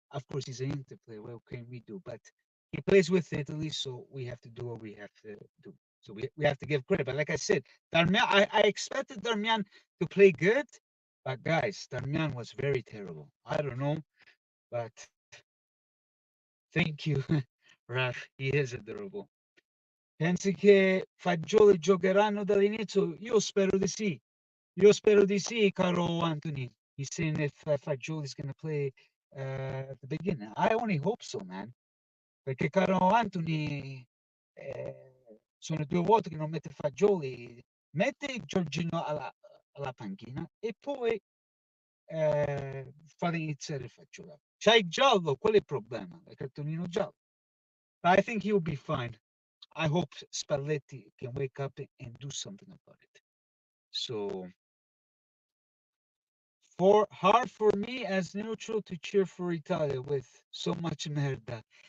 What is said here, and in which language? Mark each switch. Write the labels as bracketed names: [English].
[English] Of course, he's an Inter player. What can we do? But he plays with Italy, so we have to do what we have to do. So we have to give credit. But like I said, Darmian, I expected Darmian to play good, but guys, Darmian was very terrible. I don't know, but thank you, Raf. He is adorable. [Italian] Pensi che Fagioli giocheranno dall'inizio? Io spero di sì. Io spero di sì, caro Anthony. [English] He's saying if Fagioli's going to play at the beginning. I only hope so, man. [Italian] Perché, caro Anthony, sono 2 volte che non mette Fagioli. Mette Giorgino alla panchina e poi fare iniziare Fagioli. C'hai il giallo, qual è il problema? Il cartonino giallo. [English] But I think he'll be fine. I hope Spalletti can wake up and do something about it. So, for hard for me as neutral to cheer for Italia with so much merda.